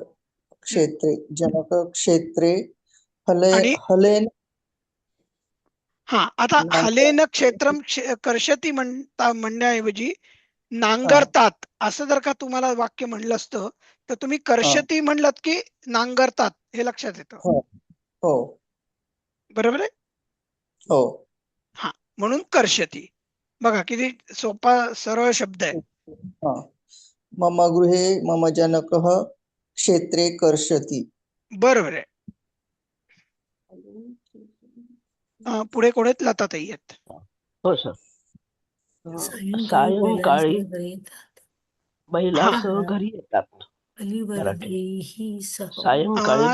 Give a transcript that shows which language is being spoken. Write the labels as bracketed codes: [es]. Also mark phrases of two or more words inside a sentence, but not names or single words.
[sa] क्षेत्रे जनक क्षेत्रे हलेन. [mr] हा, आता [sa] हलेन क्षेत्रम कर्षती [mr] म्हणण्याऐवजी नांगरतात असं जर का तुम्हाला वाक्य म्हणलं असतं तर तुम्ही कर्षती म्हणलं की नांगरतात हे लक्षात येतं. हो. बरोबर आहे. हो. हा, म्हणून कर्षती. बघा किती सोपा सरळ शब्द आहे. [sa] मम गृहे मम जनकः क्षेत्रे कर्षति. [mr] बरोबर आहे. पुढे कोण आहेत? लताताई आहेत. हो सर. सायंकाळी बैलासह घरी येतात. सायंकाळी